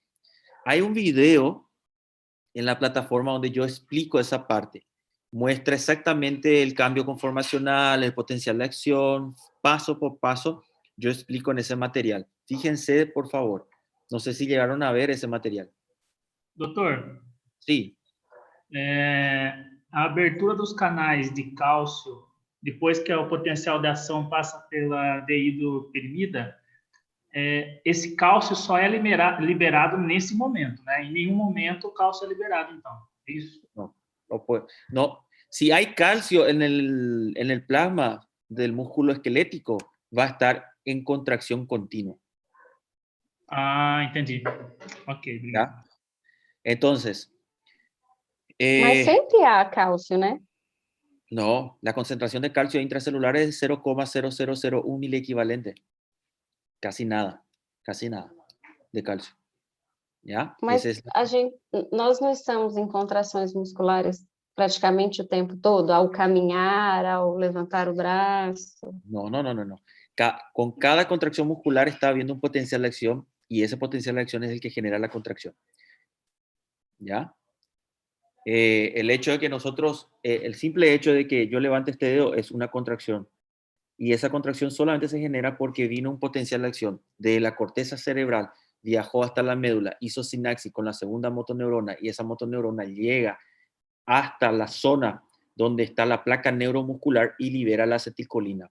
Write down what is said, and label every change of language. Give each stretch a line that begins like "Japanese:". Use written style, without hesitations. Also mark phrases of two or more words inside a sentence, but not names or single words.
Spanish: Hay un video en la plataforma donde yo explico esa parte. Muestra exactamente el cambio conformacional, el potencial de acción, paso por paso. Yo explico en ese material. Fíjense, por favor. No sé si llegaron a ver ese material.
Portuguese: Doutor,
Spanish: Sí.
Portuguese: A abertura dos canais de cálcio, depois que o potencial de ação passa pela dihidropirimida, esse cálcio só é liberado nesse momento, né? Em nenhum momento o cálcio é liberado, então. É isso?
Spanish: No. Si hay calcio en el plasma del músculo esquelético, va a estar en contracción continua.
Portuguese: Ah, entendi. Ok, obrigado.
Spanish: ¿Ya? Entonces,
Portuguese: Mas sempre há cálcio, né?
Spanish: no, la concentración de calcio intracelular es 0,0001 miliequivalente. Casi nada de calcio. ¿Ya?
Portuguese: Mas nós não estamos em contrações musculares praticamente o tempo todo, ao caminhar, ao levantar o braço.
Spanish: No. Con cada contracción muscular está habiendo un potencial de acción y ese potencial de acción es el que genera la contracción. ¿Ya? El hecho de que nosotros, el simple hecho de que yo levante este dedo es una contracción. Y esa contracción solamente se genera porque vino un potencial de acción de la corteza cerebral, viajó hasta la médula, hizo sinapsis con la segunda motoneurona y esa motoneurona llega hasta la zona donde está la placa neuromuscular y libera la acetilcolina.